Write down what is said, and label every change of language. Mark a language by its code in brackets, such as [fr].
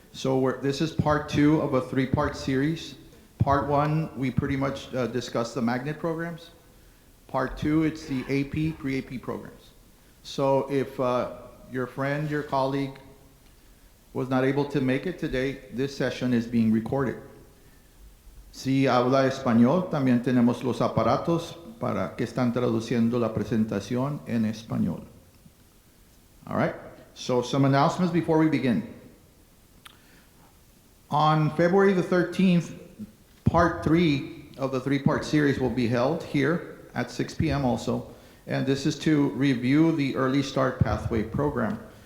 [en] So this is part two of a three-part series. Part one, we pretty much discuss the magnet programs. Part two, it's the AP, pre-AP programs. So if your friend, your colleague was not able to make it today, this session is being recorded. [es] Si habla español, también tenemos los aparatos para que están traduciendo la presentación en español. [en] All right, so some announcements before we begin. On February the 13th, part three of the three-part series will be held here at 6 p.m. also, and this is to review the Early Start Pathway program.